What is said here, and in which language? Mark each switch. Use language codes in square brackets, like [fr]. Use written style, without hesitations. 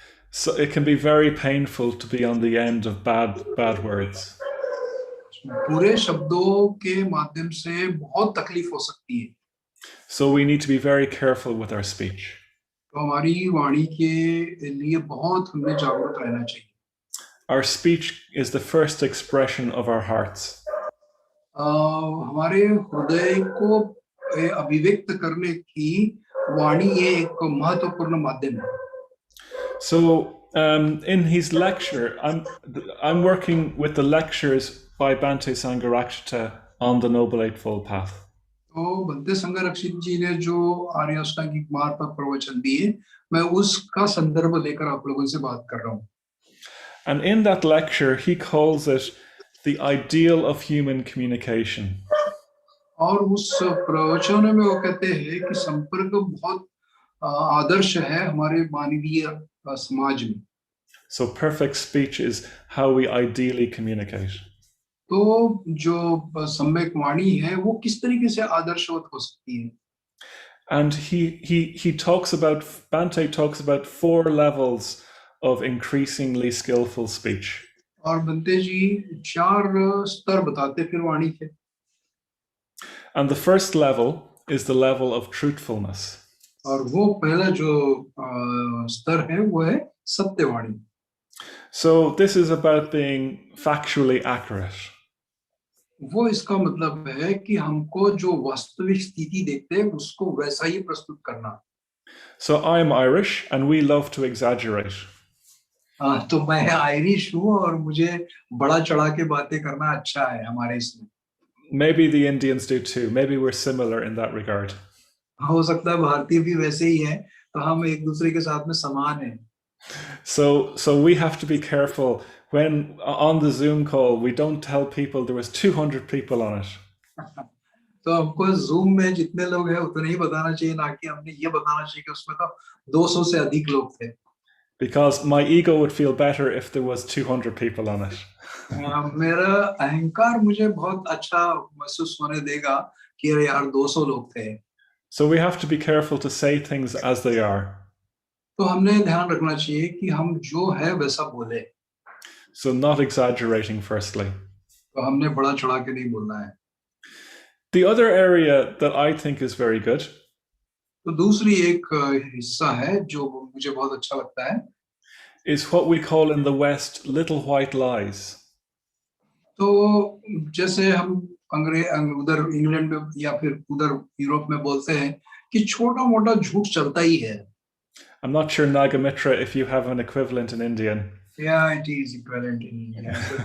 [en] So it can be very painful to be on the end of bad words. [hi] बुरे शब्दों के माध्यम से बहुत तकलीफ हो सकती है. [en] So we need to be very careful with our speech. [hi] तो हमारी वाणी के लिए बहुत हमें जागरूक रहना चाहिए. [en] Our speech is the first expression of our hearts. [hi] हमारे हृदय को अभिव्यक्त करने की वाणी ये एक महत्वपूर्ण माध्यम है. [en] So in his lecture, I'm working with the lectures by Bhante Sangharakshita on the Noble Eightfold Path. [hi] तो बंते संघरक्षित जी ने जो आर्य अष्टांगिक मार्ग पर प्रवचन दिए, मैं उसका संदर्भ लेकर आप लोगों से बात कर रहा हूँ. [en] And in that lecture, he calls it the ideal of human communication. [hi] और उस प्रवचन में वो कहते हैं कि संपर्क बहुत आदर्श है हमारे मानवीय समाज में. [en] So perfect speech is how we ideally communicate. [hi] तो जो सम्यक वाणी है वो किस तरीके से आदर्शवत हो सकती है. [en] And he talks about, Bhante talks about 4 levels of increasingly skillful speech. [hi] और बनते जी 4 स्तर बताते फिर वाणी के. [en] And the first level is the level of truthfulness. [hi] और वो पहला जो स्तर है वो है Satyavani. [en] So this is about being factually accurate. [hi] वो इसका मतलब है कि हमको जो वास्तविक स्थिति देखते हैं उसको वैसा ही प्रस्तुत करना. [en] So I'm Irish and we love to exaggerate. [hi] तो मैं आयरिश हूँ और मुझे बड़ा चढ़ा के बातें करना अच्छा है हमारे इसमें. [en] Maybe the Indians do too. Maybe we're similar in that regard. [hi] हो सकता है भारतीय भी वैसे ही हैं, तो हम एक दूसरे के साथ में समान हैं. [en] So we have to be careful when on the Zoom call we don't tell people there was 200 people on it. [hi] तो हमको जूम में जितने लोग हैं उतना ही बताना चाहिए, ना कि हमने ये बताना चाहिए कि उसमें तो 200 से अधिक लोग थे. [en] Because my ego would feel better if there was 200 people on it. [hi] मेरा अहंकार मुझे बहुत अच्छा महसूस होने देगा कि अरे यार 200 लोग थे. [en] So we have to be careful to say things as they are. [hi] तो हमने ध्यान रखना चाहिए कि हम जो है वैसा बोले. [en] So not exaggerating firstly. [hi] तो हमने बड़ा चढ़ा के नहीं बोलना है. [en] The other area that I think is very good [hi] तो दूसरी एक हिस्सा है जो मुझे बहुत अच्छा लगता है, [en] is what we call in the West little white lies. [hi] तो जैसे हम उधर इंग्लैंड में या फिर उधर यूरोप में बोलते हैं कि छोटा मोटा झूठ चलता ही है. [en] I'm not sure, Nagamitra, if you have an equivalent in Indian. Yeah, it is equivalent in India.